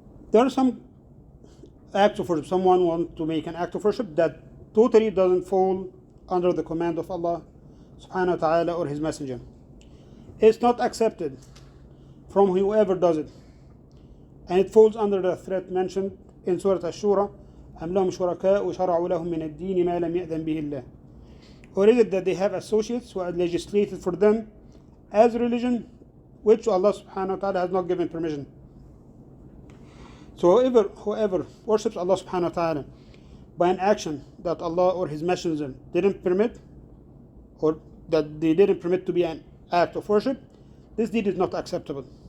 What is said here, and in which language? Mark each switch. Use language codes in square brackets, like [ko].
[en] There are some acts of worship. Someone wants to make an act of worship that totally doesn't fall under the command of Allah subhanahu wa ta'ala or His Messenger. It's not accepted from whoever does it. And it falls under the threat mentioned in Surah Ash-Shura, [ar] أَمْ لَهُمْ شُرَكَاءُ شَرَعُوا لَهُم مِّنَ الدِّينِ مَا لَمْ يَأْذَنْ بِهِ اللَّهُ. [en] Or is it that they have associates who are legislated for them as religion, which Allah subhanahu wa ta'ala has not given permission? So whoever worships Allah subhanahu wa ta'ala by an action that Allah or His Messenger didn't permit, or that they didn't permit to be an act of worship, this deed is not acceptable.